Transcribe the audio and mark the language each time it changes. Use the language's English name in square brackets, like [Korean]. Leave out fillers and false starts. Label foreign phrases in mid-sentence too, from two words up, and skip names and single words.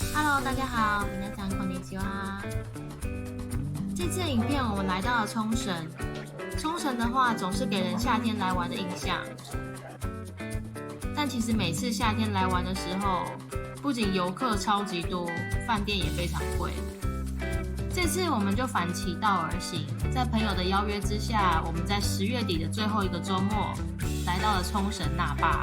[Chinese] Hello， 大家好， [Japanese] 皆さんこんにちは。 [Chinese] 这次影片我们来到了冲绳。冲绳的话，总是给人夏天来玩的印象。但其实每次夏天来玩的时候，不仅游客超级多，饭店也非常贵。这次我们就反其道而行，在朋友的邀约之下，我们在10月底的最后一个周末，来到了冲绳那霸。